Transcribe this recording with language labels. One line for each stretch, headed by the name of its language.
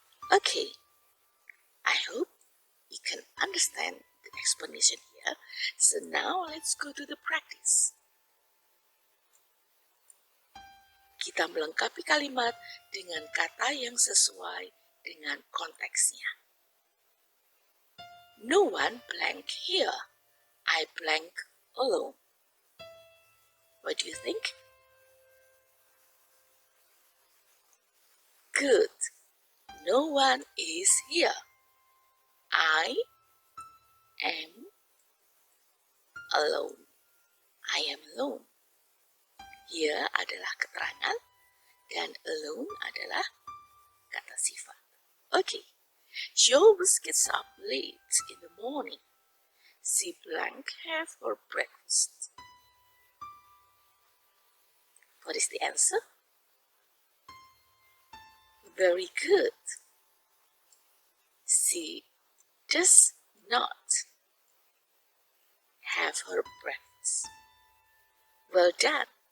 English: Okay, I hope you can understand the explanation here. So now let's go to the practice.
Indonesian: Kita melengkapi kalimat dengan kata yang sesuai dengan konteksnya.
English: No one blank here. I blank alone. What do you think? Good. No one is here. I am alone. I am alone.
Indonesian: Here adalah keterangan dan alone adalah kata sifat.
English: Okay. She always gets up late in the morning. She blank have her breakfast. What is the answer? Very good. She does not have her breakfast. Well done.